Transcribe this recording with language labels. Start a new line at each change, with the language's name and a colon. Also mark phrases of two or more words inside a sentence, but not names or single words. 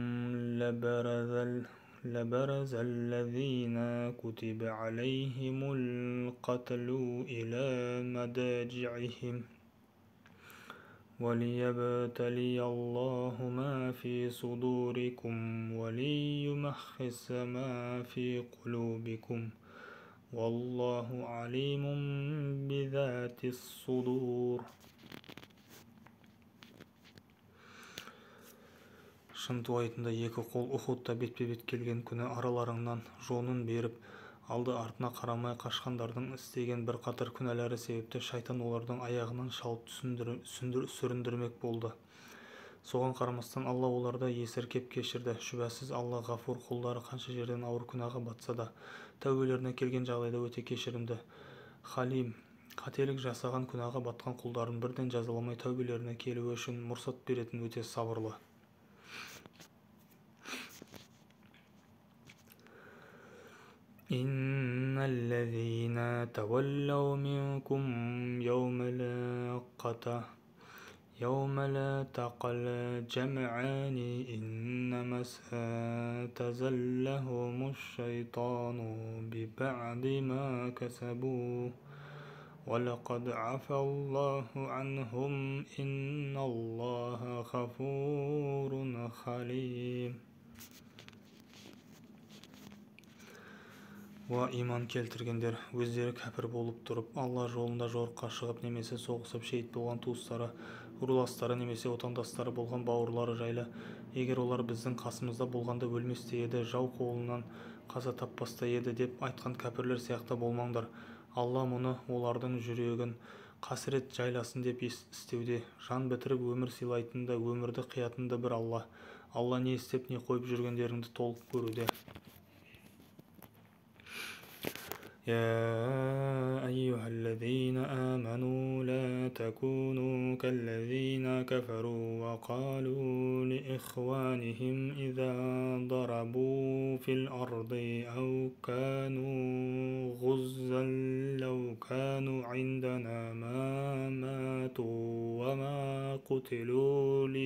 Arabic: لبرز الذين كتب عليهم القتل إلى مضاجعهم وليبتلي الله ما في صدوركم وليمحص ما في قلوبكم والله عليم بذات الصدور.
Kazakh: Шынтуайтында екі қол Ухудта бетпе-бет келген күні араларыңнан жонын беріп, алды-артына қарамай қашқандардың істеген бірқатар күнәлары себепті шайтан олардың аяғынан шалып сүріндірмек болды. Соған қарамастан Алла оларды есіркеп кешірді. Шүбәсіз Алла ғафур, құлдары қанша жерден ауыр күнәға батса да, тәубелеріне келген жағдайда өте кешірімді. Халим, қателік жасаған күнәға батқан құлдарын бірден жазаламай тәубелеріне келуі үшін мұрсат беретін өте сабырлы.
Arabic: إن الذين تولوا منكم يوم التقى الجمعان إنما استزلهم الشيطان ببعض ما كسبوا ولقد عفا الله عنهم إن الله غفور حليم.
Kazakh: Иман келтіргендер, өздері кәпір болып тұрып, Алла жолында жорыққа шығып немесе соғысып шейіт болған туыстары, руластары немесе отандастары болған бауырлары жайлы, егер олар біздің қасымызда болғанда өлместе еді, жау қолынан қаза таппаста еді деп айтқан кәпірлер сияқты болмаңдар. Алла мұны олардың жүрегін қасірет жайласын деп істеуде, жан бітіріп өмір сыйлайтын да, өмірді қиятын да бір Алла. Алла не істеп, не қойып жүргендеріңді толық көруде.
Arabic: يا أيها الذين آمنوا لا تكونوا كالذين كفروا وقالوا لإخوانهم إذا ضربوا في الأرض أو كانوا غزا لو كانوا عندنا ما ماتوا وما قتلوا